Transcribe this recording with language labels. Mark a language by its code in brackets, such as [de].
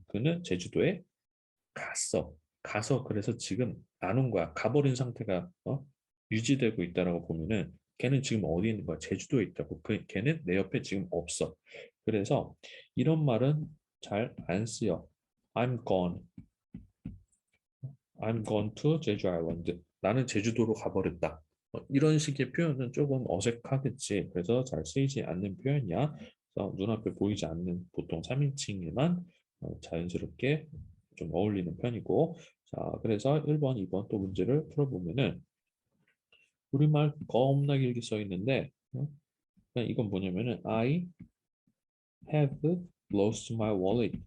[ko] 그는 제주도에 갔어. 가서 그래서 지금 안 온 거야. 가버린 상태가 유지되고 있다라고 보면은 걔는 지금 어디 있는 거야? 제주도에 있다고. 걔는 내 옆에 지금 없어. 그래서 이런 말은 잘 안 쓰여. [en] I'm gone. I'm gone to 제주 아일랜드. [ko] 나는 제주도로 가버렸다. 이런 식의 표현은 조금 어색하겠지. 그래서 잘 쓰이지 않는 표현이야. 그래서 눈앞에 보이지 않는 보통 3인칭에만 자연스럽게 좀 어울리는 편이고. 자, 그래서 1번, 2번 또 문제를 풀어보면은 우리말 겁나 길게 써 있는데 그냥 이건 뭐냐면은 [en] I have lost my wallet.